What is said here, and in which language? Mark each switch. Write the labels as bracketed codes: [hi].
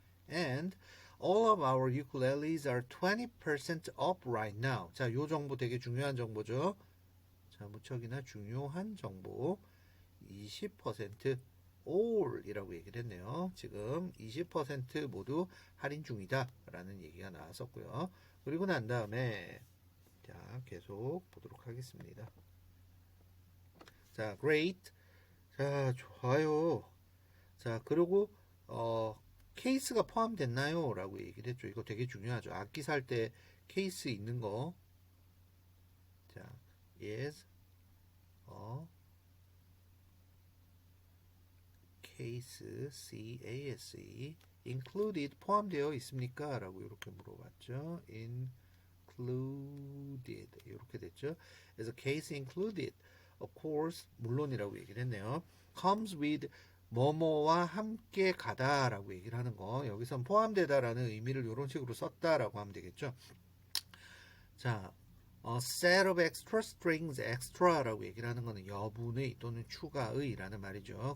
[en] And all of our ukuleles are 20% off right now. [ko] 자, 요 정보 되게 중요한 정보죠. 자, 무척이나 중요한 정보. 20% all이라고 얘기를 했네요. 지금 20% 모두 할인 중이다 라는 얘기가 나왔었고요. 그리고 난 다음에 자, 계속 보도록 하겠습니다. 자, great. 자, 좋아요. 자, 그리고 케이스가 포함됐나요? 라고 얘기를 했죠. 이거 되게 중요하죠. 악기 살 때 케이스 있는 거. [en] 자, is case, C-A-S-E, included, [ko] 포함되어 있습니까? 라고 이렇게 물어봤죠. included, 이렇게 됐죠. [en] as a case included, of course, [ko] 물론이라고 얘기를 했네요. [en] comes with, [ko] 뭐뭐와 함께 가다 라고 얘기를 하는 거. 여기선 포함되다 라는 의미를 이런 식으로 썼다 라고 하면 되겠죠. 자, [en] set of extra strings, [ko] extra라고 얘기를 하는 거는 여분의 또는 추가의라는 말이죠.